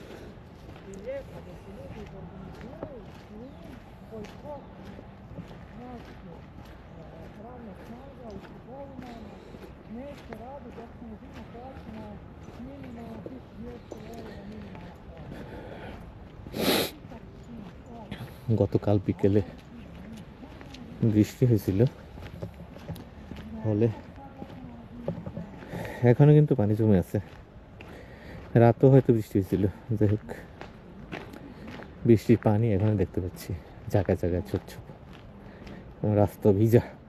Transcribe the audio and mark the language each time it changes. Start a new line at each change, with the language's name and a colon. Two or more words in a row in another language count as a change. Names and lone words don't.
Croatian: I lijepo da se ljudi organiziraju, bojkot. Znači, pravna snaga u trgovinama neće raditi dok se ne zima plaćena minimalno 1200 € minimalna plaća.
Bangla: গতকাল বিকেলে বৃষ্টি হয়েছিল, ফলে এখনো কিন্তু পানি জমে আছে। রাতও হয়তো বৃষ্টি হয়েছিল। যাই হোক, বৃষ্টির পানি এখনো দেখতে পাচ্ছি জায়গায় জায়গায় ছোট ছোট, রাস্তা ভিজা।